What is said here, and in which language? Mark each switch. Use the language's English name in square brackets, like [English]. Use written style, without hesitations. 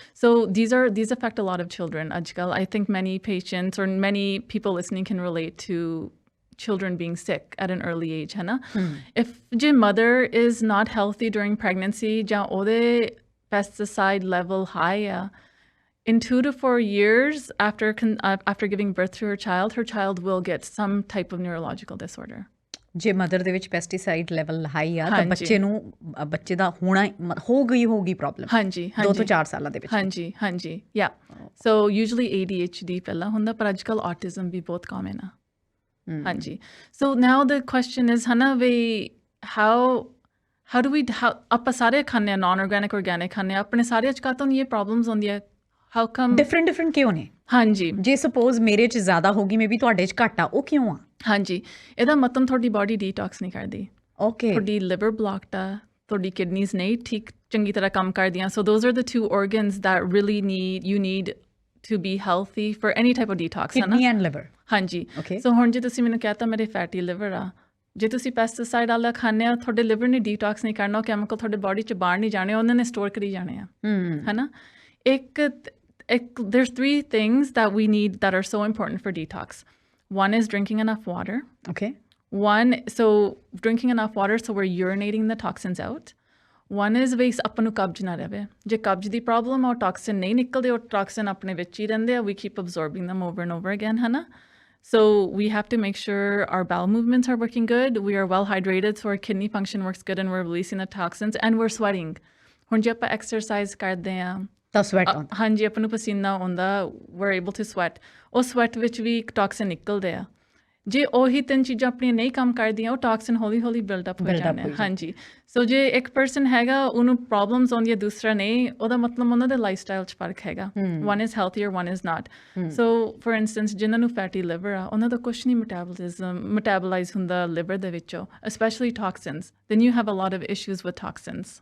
[English] So these affect a lot of children. Ajkal, I think many patients or many people listening can relate to children being sick at an early age, [Punjabi] है ना? [English] If your mother is not healthy during pregnancy, [Punjabi] ja ode pesticide level high, [English] in 2 to 4 years after giving birth to her child will get some type of neurological disorder. [Punjabi] ਜੇ mother ਦੇ ਵਿੱਚ pesticide level high ਆ ਤਾਂ ਬੱਚੇ ਦਾ ਹੋਊਗੀ problem ਹਾਂਜੀ 2 ਤੋਂ 4 ਸਾਲਾਂ ਦੇ ਵਿੱਚ ਹਾਂਜੀ ਯਾ ਸੋ ਯੂਜੂਅਲੀ ADHD ਪਹਿਲਾਂ ਹੁੰਦਾ ਪਰ ਅੱਜ ਕੱਲ੍ਹ ਆਟਿਜ਼ਮ ਵੀ ਬਹੁਤ ਕਾਮਨ ਆ ਹਾਂਜੀ [English] so now the question is [Punjabi] ਹਨਾ ਵੀ [English] how do we [Punjabi] ਆਪਾਂ ਸਾਰੇ ਖਾਂਦੇ ਆ ਨਾਨ ਆਰਗੈਨਿਕ ਖਾਂਦੇ ਆ ਆਪਣੇ ਸਾਰੇ ਅੱਜ ਕੱਲ੍ਹ ਤੋਂ ਇਹ ਪ੍ਰੋਬਲਮਸ ਹੁੰਦੀਆਂ [English] how come [Punjabi] ਡਿਫਰੈਂਟ ਕਿਉਂ ਨੇ ਹਾਂਜੀ ਜੇ ਸਪੋਜ਼ ਮੇਰੇ 'ਚ ਜ਼ਿਆਦਾ ਹੋਗੀ ਮੇਬੀ ਤੁਹਾਡੇ 'ਚ ਘੱਟ ਆ ਉਹ ਕਿਉਂ ਆ ਹਾਂਜੀ ਇਹਦਾ ਮਤਲਬ ਤੁਹਾਡੀ ਬਾਡੀ ਡੀਟੌਕਸ ਨਹੀਂ ਕਰਦੀ ਓਕੇ ਤੁਹਾਡੀ ਲਿਵਰ ਬਲੌਕਡ ਆ ਤੁਹਾਡੀ ਕਿਡਨੀਜ਼ ਨਹੀਂ ਠੀਕ ਚੰਗੀ ਤਰ੍ਹਾਂ ਕੰਮ ਕਰਦੀਆਂ [English] so those are the 2 organs that really need to be healthy for any type of detox kidney and liver [Punjabi] ਹਾਂਜੀ ਸੋ ਹੁਣ ਜੇ ਤੁਸੀਂ ਮੈਨੂੰ ਕਹਤਾ ਮੇਰੇ ਫੈਟੀ ਲਿਵਰ ਆ ਜੇ ਤੁਸੀਂ ਪੈਸਟੀਸਾਈਡ ਵਾਲਾ ਖਾਂਦੇ ਆ ਤੁਹਾਡੇ ਲਿਵਰ ਨੇ ਡੀਟੌਕਸ ਨਹੀਂ ਕਰਨਾ ਉਹ ਕੈਮੀਕਲ ਤੁਹਾਡੇ ਬਾਡੀ 'ਚ ਬਾਹਰ ਨਹੀਂ ਜਾਣੇ ਉਹਨਾਂ ਨੇ ਸਟੋਰ ਕਰੀ ਜਾਣੇ ਆ ਹੈ ਨਾ [English] there's 3 things that we need that are so important for detox. One is drinking enough water. Okay. So drinking enough water so we're urinating the toxins out. One is we [Punjabi] ਆਪਾਂ ਨੂੰ ਕਬਜ਼ ਨਾ ਰਹੇ ਜੇ ਕਬਜ਼ ਦੀ ਪ੍ਰੋਬਲਮ ਔਰ toxin ਨਹੀਂ ਨਿਕਲਦੇ ਉਹ ਟੌਕਸਿਨ ਆਪਣੇ ਵਿੱਚ ਹੀ ਰਹਿੰਦੇ ਆ [English] we keep absorbing them over and over again [Punjabi] ਹੈ ਨਾ [English] so we have to make sure our bowel movements are working good we are well hydrated so our kidney function works good and we're releasing the toxins and we're sweating [Punjabi] ਹੁਣ ਜੇ ਆਪਾਂ exercise ਕਰਦੇ ਆ ਤਾਂ sweat ਆਉਂਦਾ ਹਾਂਜੀ ਆਪਾਂ ਨੂੰ ਪਸੀਨਾ ਆਉਂਦਾ [English] we're able to sweat [Punjabi] ਉਹ ਸਵੈਟ ਵਿੱਚ ਵੀ ਟੌਕਸਿਨ ਨਿਕਲਦੇ ਆ ਜੇ ਉਹੀ 3 ਚੀਜ਼ਾਂ ਆਪਣੀਆਂ ਨਹੀਂ ਕੰਮ ਕਰਦੀਆਂ ਉਹ ਟੌਕਸਿਨ ਹੌਲੀ ਬਿਲਡ ਅਪ ਹੋ ਜਾਂਦੇ ਹਾਂਜੀ ਸੋ ਜੇ ਇੱਕ ਪਰਸਨ ਹੈਗਾ ਉਹਨੂੰ ਪ੍ਰੋਬਲਮਸ ਆਉਂਦੀਆਂ ਦੂਸਰਾ ਨਹੀਂ ਉਹਦਾ ਮਤਲਬ ਉਹਨਾਂ ਦੇ ਲਾਈਫ ਸਟਾਈਲ 'ਚ ਫਰਕ ਹੈਗਾ [English] one is healthier one is not so for instance [Punjabi] ਜਿਨ੍ਹਾਂ ਨੂੰ ਫੈਟੀ ਲਿਵਰ ਆ ਉਹਨਾਂ ਦਾ ਕੁਛ ਨਹੀਂ ਮੈਟਾਬੋਲਾਈਜ਼ ਹੁੰਦਾ ਲਿਵਰ ਦੇ ਵਿੱਚੋਂ specially toxins [English] then you have a lot of issues with toxins